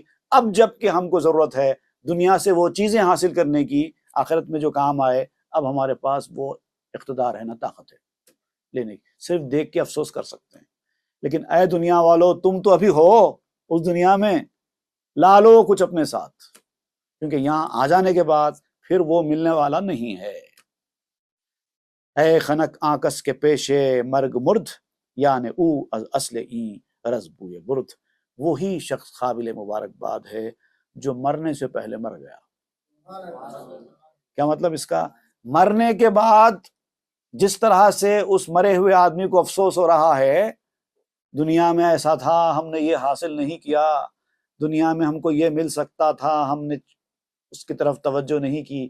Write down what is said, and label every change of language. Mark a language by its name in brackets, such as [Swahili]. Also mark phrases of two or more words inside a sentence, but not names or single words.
[Urdu] اب جب کہ ہم کو ضرورت ہے دنیا سے وہ چیزیں حاصل کرنے کی آخرت میں جو کام آئے، اب ہمارے پاس وہ اقتدار ہے نہ طاقت ہے لینے کی. صرف دیکھ کے افسوس کر سکتے ہیں. لیکن اے دنیا والو، تم تو ابھی ہو اس دنیا میں، لا لو کچھ اپنے ساتھ، کیونکہ یہاں آ جانے کے بعد پھر وہ ملنے والا نہیں ہے. [Persian] اے خنک آکس کے پیشے مرگ مرد، یعنی او از اصل این رز بوئے برد. [Urdu] وہی شخص قابل مبارکباد ہے جو مرنے سے پہلے مر گیا. کیا مطلب اس کا؟ مرنے کے بعد جس طرح سے اس مرے ہوئے آدمی کو افسوس ہو رہا ہے، دنیا میں ایسا تھا، ہم نے یہ حاصل نہیں کیا، دنیا میں ہم کو یہ مل سکتا تھا، ہم نے اس کی طرف توجہ نہیں کی.